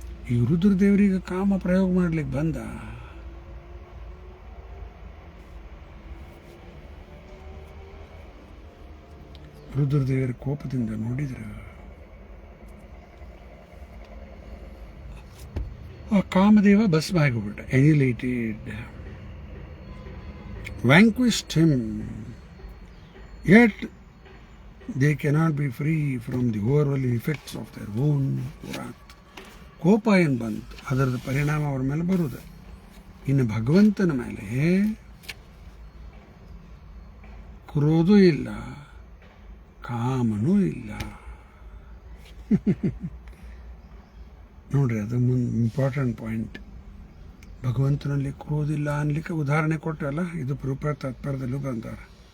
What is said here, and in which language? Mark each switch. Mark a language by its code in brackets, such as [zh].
[kn] ಈ ರುದ್ರದೇವರಿಗೆ ಕಾಮ ಪ್ರಯೋಗ ಮಾಡ್ಲಿಕ್ಕೆ ಬಂದ. ರುದ್ರದೇವರ ಕೋಪದಿಂದ ನೋಡಿದ್ರು ಆ ಕಾಮದೇವ ಭಸ್ಮ ಆಗಿಬಿಟ್ಟ. [en] Annihilated, vanquished him, yet they cannot be free from the overwhelming effects of their own wrath. [kn] ಕೋಪ ಏನು ಬಂತು, ಅದರದ ಪರಿಣಾಮ ಅವ್ರ ಮೇಲೆ ಬರುವುದು. ಇನ್ನು ಭಗವಂತನ ಮೇಲೆ ಕ್ರೋಧ ಇಲ್ಲ, ಕಾಮನೂ ಇಲ್ಲ. ನೋಡ್ರಿ, ಅದು ಇಂಪಾರ್ಟೆಂಟ್ ಪಾಯಿಂಟ್. ಭಗವಂತನಲ್ಲಿ ಕ್ರೋಧ ಇಲ್ಲ ಅನ್ಲಿಕ್ಕೆ ಉದಾಹರಣೆ ಕೊಟ್ಟಲ್ಲ, ಇದು ರೂಪ ತಾತ್ಪರ್ಯದಲ್ಲೂ ಬಂದಾರೆ.